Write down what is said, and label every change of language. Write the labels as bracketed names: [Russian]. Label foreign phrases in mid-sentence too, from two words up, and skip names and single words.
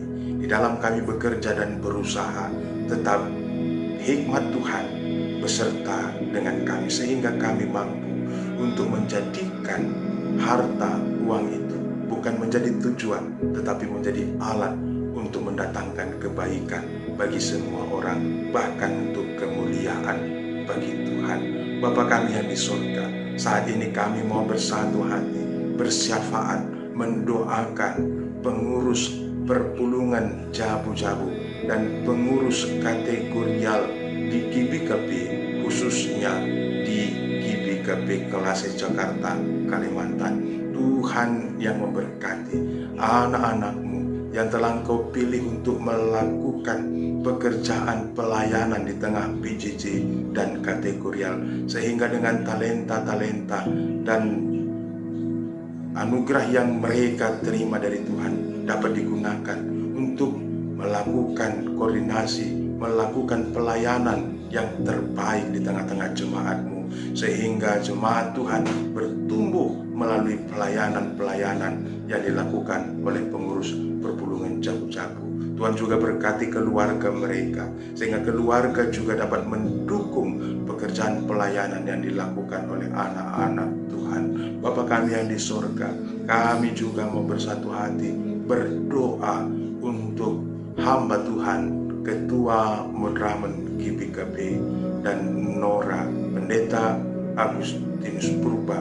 [Indonesian] Di dalam kami bekerja dan berusaha, tetap hikmat Tuhan beserta dengan kami, sehingga kami mampu untuk menjadikan harta uang itu bukan menjadi tujuan, tetapi menjadi alat untuk mendatangkan kebaikan bagi semua orang, bahkan untuk kemuliaan bagi Tuhan. Bapa kami yang di surga, saat ini kami mau bersatu hati, bersyafaat, mendoakan pengurus perpulungan Jabu-Jabu dan pengurus kategorial di GBKP, khususnya di GBKP Kelase Jakarta, Kalimantan. Tuhan yang memberkati anak-anak-Mu yang telah Engkau pilih untuk melakukan pekerjaan pelayanan di tengah PJJ dan kategorial, sehingga dengan talenta-talenta dan anugerah yang mereka terima dari Tuhan dapat digunakan untuk melakukan koordinasi, melakukan pelayanan yang terbaik di tengah-tengah jemaat-Mu, sehingga jemaat Tuhan bertumbuh melalui pelayanan-pelayanan yang dilakukan oleh pengurus perpulungan Jabu-Jabu. Tuhan juga berkati keluarga mereka, sehingga keluarga juga dapat mendukung pekerjaan pelayanan yang dilakukan oleh anak-anak Tuhan. Bapa kami yang di surga, kami juga mau bersatu hati berdoa untuk hamba Tuhan, Ketua Mudramen GBKP dan Nora, Pendeta Agustinus Purba.